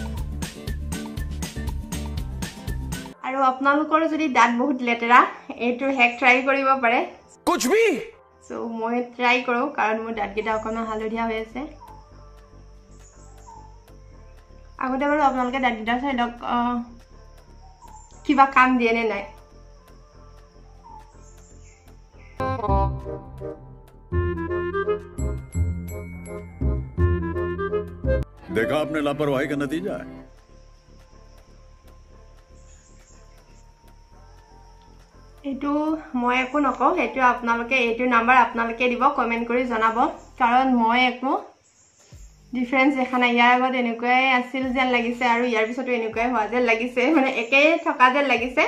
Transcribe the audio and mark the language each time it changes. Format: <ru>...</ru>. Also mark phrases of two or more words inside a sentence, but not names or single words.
<as>আৰু আপোনালোকৰ যদি দাঁত বহুত লেতেৰা এইটো</as> <en>hack try</en> <as>কৰিব পাৰে। সো মই ট্ৰাই কৰো কাৰণ মোৰ দাঁতকেইটা অকণমান হালধীয়া হৈ আছে। আগতে বাৰু আপোনালোকে দাঁতকেইটা চাই লওক কিবা কাম দিয়ে নে নাই।</as> <hi>देखा आपने लापरवाही का नतीजा है।</hi> <as>এইটো মই একো নকওঁ, সেইটো আপোনালোকে এইটো নাম্বাৰ আপোনালোকে দিব, কমেন্ট কৰি জনাব। কাৰণ মই একো ডিফাৰেন্স দেখা নাই। ইয়াৰ আগত এনেকুৱাই আছিল যেন লাগিছে আৰু ইয়াৰ পিছতো এনেকুৱাই হোৱা যেন লাগিছে, মানে একেই থকা যেন লাগিছে।</as>